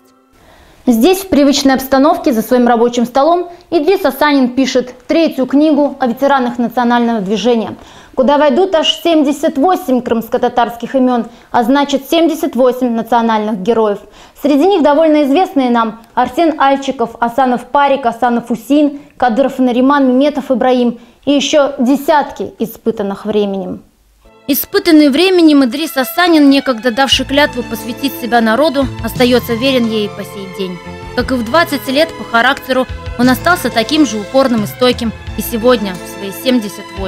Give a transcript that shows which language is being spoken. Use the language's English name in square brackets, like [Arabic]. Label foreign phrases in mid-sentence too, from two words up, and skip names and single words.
[Russian] Здесь, в привычной обстановке, за своим рабочим столом, Идрис Асанин пишет третью книгу о ветеранах национального движения, куда войдут аж 78 крымско-татарских имен, а значит 78 национальных героев. Среди них довольно известные нам Арсен Альчиков, Асанов Парик, Асанов Усин, Кадыров Нариман, Меметов Ибраим и еще десятки испытанных временем. Испытанный временем, Идрис Асанин, некогда давший клятву посвятить себя народу, остается верен ей по сей день. Как и в 20 лет по характеру, он остался таким же упорным и стойким и сегодня, в свои 78.